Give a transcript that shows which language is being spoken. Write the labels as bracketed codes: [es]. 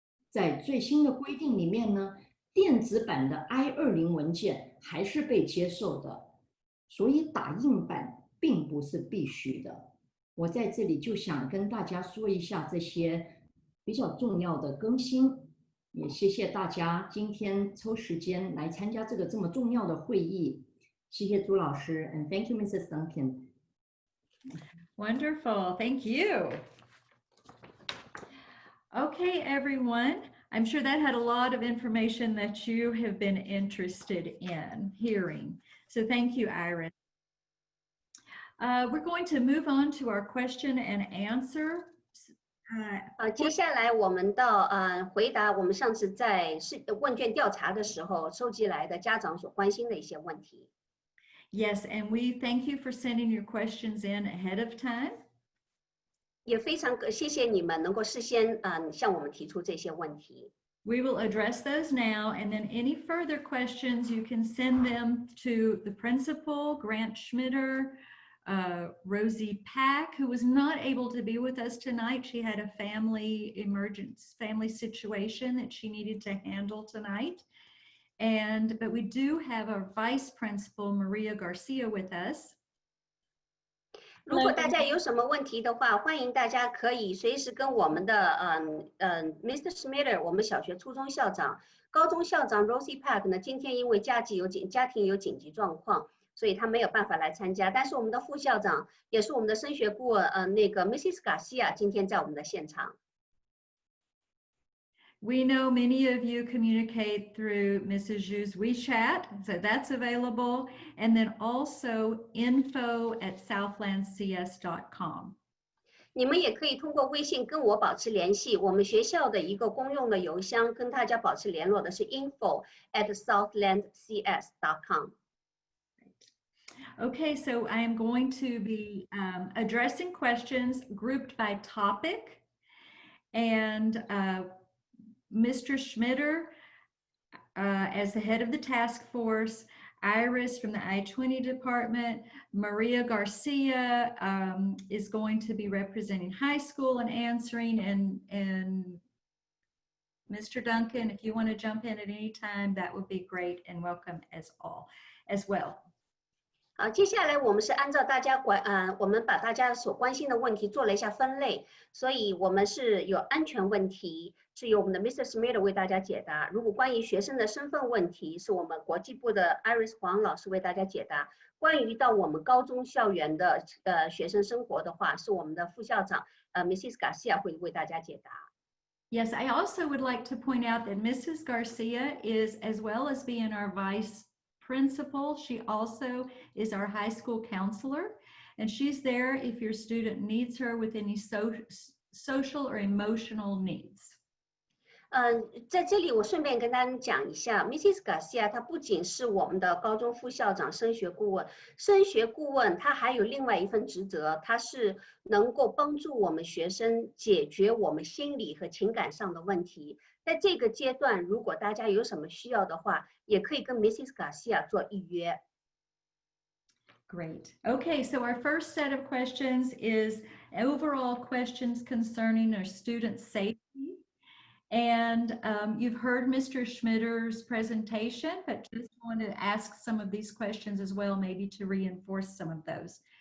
[zh] 在最新的规定里面呢，电子版的 I-20 文件还是被接受的。所以打印版并不是必须的。我在这里就想跟大家说一下这些比较重要的更新，也谢谢大家今天抽时间来参加这个这么重要的会议。谢谢朱老师 [en] and thank you, [zh] Mrs. [en] Duncan. Wonderful, thank you. Okay, everyone. I'm sure that had a lot of information that you have been interested in hearing. So thank you, Iris. We're going to move on to our question and answer. [zh] 接下来我们到回答我们上次在问卷调查的时候收集来的家长所关心的一些问题。 [en] Yes, and we thank you for sending your questions in ahead of time. [zh] 也非常谢谢你们能够事先向我们提出这些问题。 [en] We will address those now, and then any further questions, you can send them to the principal, Grant Schmitter, Rosie Pack, who was not able to be with us tonight. She had a family situation that she needed to handle tonight. But we do have our vice principal, Maria Garcia, with us. [zh] 如果大家有什么问题的话，欢迎大家可以随时跟我们的Mr. Schmider， 我们小学、初中校长、高中校长 Rosie Park 呢，今天因为家庭有紧急状况，所以他没有办法来参加。但是我们的副校长也是我们的升学顾问那个 Mrs. Garcia 今天在我们的现场。 [en] We know many of you communicate through Mrs. Zhu's WeChat, so that's available. And then also info@southlandscs.com. [zh] 你们也可以通过微信跟我保持联系。我们学校的一个公用的邮箱，跟大家保持联络的是 info@southlandscs.com. [en] Okay, so I am going to be addressing questions grouped by topic. And Mr. Schmider, as the head of the task force, Iris from the I-20 department, Maria Garcia is going to be representing high school and answering, and Mr. Duncan, if you want to jump in at any time, that would be great and welcome as well. [zh] 好，接下来我们是按照我们把大家所关心的问题做了一下分类，所以我们是有安全问题，是由我们的 Mr. Smith 为大家解答。如果关于学生的身份问题，是我们国际部的 Iris 黄老师为大家解答。关于到我们高中校园的学生生活的话，是我们的副校长Mrs. Garcia 会为大家解答。 [en] Yes, I also would like to point out that Mrs. Garcia is, as well as being our vice principal, she also is our high school counselor, and she's there if your student needs her with any social or emotional needs. [zh] 在这里我顺便跟大家讲一下 ，Mrs. Garcia 她不仅是我们的高中副校长、升学顾问，她还有另外一份职责，她是能够帮助我们学生解决我们心理和情感上的问题。在这个阶段，如果大家有什么需要的话，也可以跟 Mrs. Garcia 做预约。 [en] Great. Okay, so our first set of questions is overall questions concerning our student safety. And you've heard Mr. Schmider's presentation, but just want to ask some of these questions as well, maybe to reinforce some of those.